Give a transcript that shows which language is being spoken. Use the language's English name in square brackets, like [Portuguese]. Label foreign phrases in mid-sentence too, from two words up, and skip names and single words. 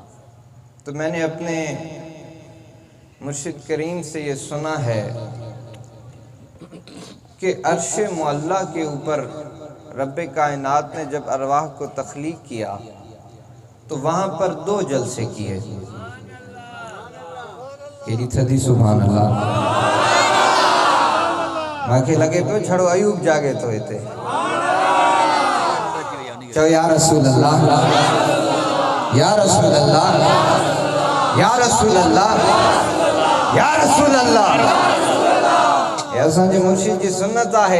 [Urdu] تو میں نے اپنے مرشد کریم سے یہ سنا ہے کہ عرش معلیٰ کے اوپر رب کائنات نے جب ارواح کو تخلیق کیا تو وہاں پر 2 جلسے کیے. [Sindhi] کیری تھدی [Arabic] سبحان اللہ. [Sindhi] मांखे लगे पियो छड़ो अयूब जागे तो हिते चो [Arabic] يا رسول الله يا رسول الله يا رسول الله يا رسول الله. [Sindhi] ये असांजे मुर्शिद जी सुन्नत आहे।